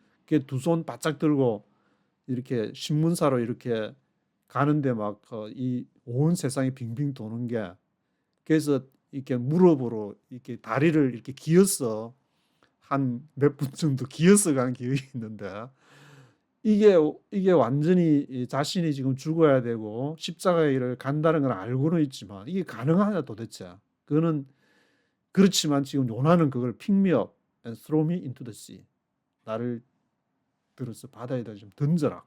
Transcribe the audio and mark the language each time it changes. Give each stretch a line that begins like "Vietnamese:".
Korean: 그게 두 손 바짝 들고 이렇게 신문사로 이렇게 가는데 막 이 온 세상이 빙빙 도는 게, 그래서 이렇게 무릎으로 이렇게 다리를 이렇게 기어서 한 몇 분 정도 기어서 간 기억이 있는데, 이게 완전히 자신이 지금 죽어야 되고 십자가의 일을 간다는 걸 알고는 있지만 이게 가능하냐 도대체. 그거는 그렇지만 지금 요나는 그걸
English: pick me up and throw me into the sea.
Korean: 나를 들어서 바다에다 좀 던져라.